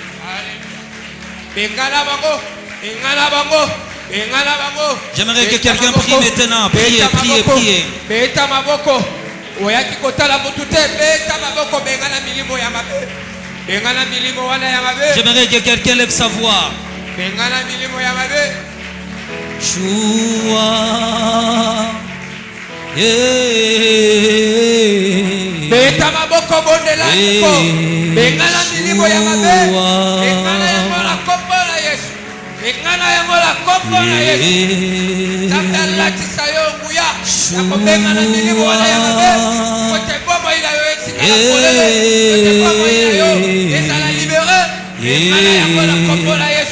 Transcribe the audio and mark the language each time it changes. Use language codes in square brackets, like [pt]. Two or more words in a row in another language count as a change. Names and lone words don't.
[fr] J'aimerais que quelqu'un prie maintenant. Priez, priez, priez. J'aimerais que quelqu'un lève sa voix. Choua. [ln] Beta maboko bondela ko bengana milimo ya mabe bengana yango la kombo na Yesu bengana yango la kombo na Yesu tapela tisayo nguya ko bengana milimo wala ya mabe ko te bomo ila yo exika la kolele ko te bomo ila yo ezala libéré bengana yango la kombo na Yesu